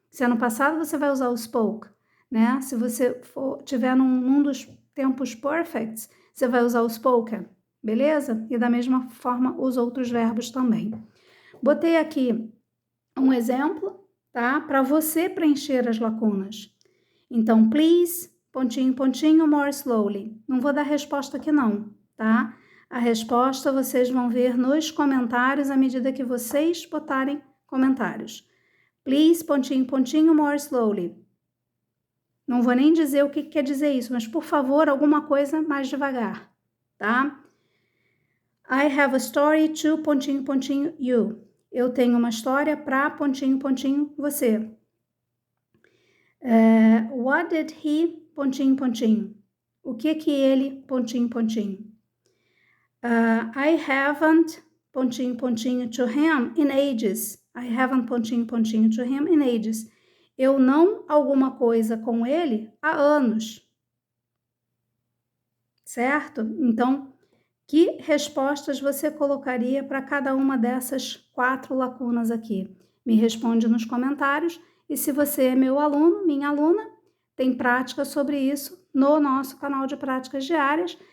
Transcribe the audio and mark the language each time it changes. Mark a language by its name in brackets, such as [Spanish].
[Portuguese] Se é no passado você vai usar o spoke, né? Se você tiver num dos tempos perfects, você vai usar o spoken, beleza? E da mesma forma os outros verbos também. Botei aqui um exemplo, tá? Para você preencher as lacunas. [English] Então, please, [Portuguese] pontinho, pontinho, [English] more slowly. [Portuguese] Não vou dar resposta aqui não, tá? A resposta vocês vão ver nos comentários à medida que vocês botarem comentários. [English] Please, [Portuguese] pontinho, pontinho, [English] more slowly. [Portuguese] Não vou nem dizer o que quer dizer isso, mas por favor, alguma coisa mais devagar, tá? [English] I have a story to, [Portuguese] pontinho, pontinho, [English] you. [Portuguese] Eu tenho uma história para, pontinho, pontinho, você. [English] What did he, [Portuguese] pontinho, pontinho. O que ele, pontinho, pontinho. [English] I haven't, [Portuguese] pontinho, pontinho, [English] to him in ages. I haven't, [Portuguese] pontinho, pontinho, [English] to him in ages. [Portuguese] Eu não alguma coisa com ele há anos. Certo? Então, que respostas você colocaria para cada uma dessas 4 lacunas aqui? Me responde nos comentários. E se você é meu aluno, minha aluna, tem prática sobre isso no nosso canal de práticas diárias.